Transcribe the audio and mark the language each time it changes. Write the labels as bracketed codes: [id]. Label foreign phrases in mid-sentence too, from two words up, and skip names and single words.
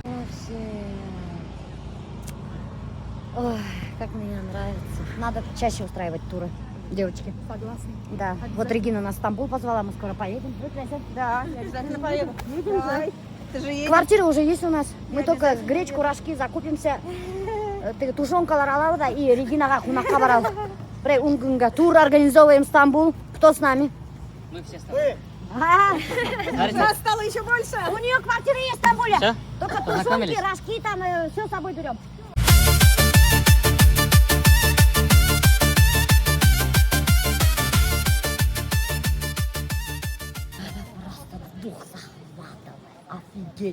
[ru] Ой, как мне нравится. Надо чаще устраивать туры, девочки. Согласна. Да. Обязательно. Вот Регина нас в Стамбул позвала, мы скоро поедем. Вы, Крася? Да, я обязательно поеду. Давай. Ты же едешь? Квартира уже есть у нас. Мы только гречку, рожки закупимся. [kk] Тушенкалар алабыз да, и Регинаға қонаққа барамыз. Бір күнге [ru] тур организовываем в Стамбул. Кто с нами? Мы все с тобой. Нас стало еще больше. У нее квартира есть в Стамбуле. Все? Только тушенки, Познакомились? рожки, там все с собой берем. Дух захватывает. Офигеть.